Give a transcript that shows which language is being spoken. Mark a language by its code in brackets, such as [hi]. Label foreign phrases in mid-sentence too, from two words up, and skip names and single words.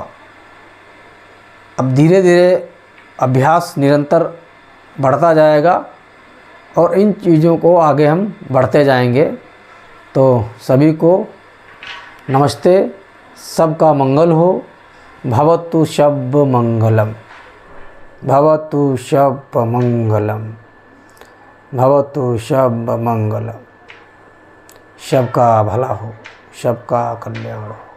[hi] अब धीरे धीरे अभ्यास निरंतर बढ़ता जाएगा और इन चीज़ों को आगे हम बढ़ते जाएंगे। तो सभी को नमस्ते, सबका मंगल हो। [pi] भवतु शब्द मंगलम, भवतु शब्द मंगलम, भवतु शब्द मंगलम। [hi] सबका भला हो, सबका कल्याण हो।